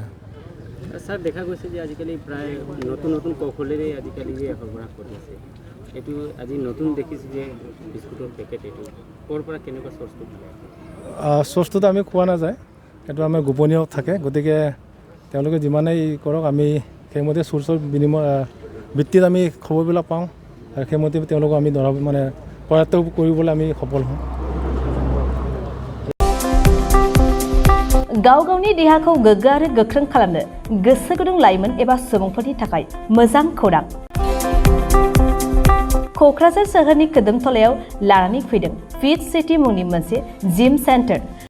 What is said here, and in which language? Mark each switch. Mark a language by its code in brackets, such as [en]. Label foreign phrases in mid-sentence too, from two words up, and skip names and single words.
[as] স্যার দেখা গৈছে যে আজিকালি প্ৰায় নতুন নতুন কৌশলেৰে আজিকালি যে সৰবৰাহ কৰি আছে এইটো আজি নতুন দেখিছোঁ যে বিস্কুটৰ পেকেট এইটো ক'ৰ পৰা কেনেকুৱা চ'ৰ্চটো চ'ৰ্চটোতো আমি খোৱা নাযায়, সেইটো আমাৰ গোপনীয় থাকে। গতিকে তেওঁলোকে যিমানেই কৰক আমি সেইমতে চ'ৰ্চৰ ভিত্তিত আমি খবৰবিলাক পাওঁ আৰু সেইমতে তেওঁলোকক আমি ধৰা মানে কৰায়ত্ব কৰিবলৈ আমি সফল হওঁ। [brx] गाव गावनि देहाखौ गोग्गो आरो गोख्रों खालामनो गोसो गुदुं लाइमोन एबा सुबुंफोरनि थाखाय मोजां खौरां। क'क्राझार सोहोरनि खोदोमथलायाव लानानै फैदों फिट सिटी मुंनि मोनसे जिम सेन्टार।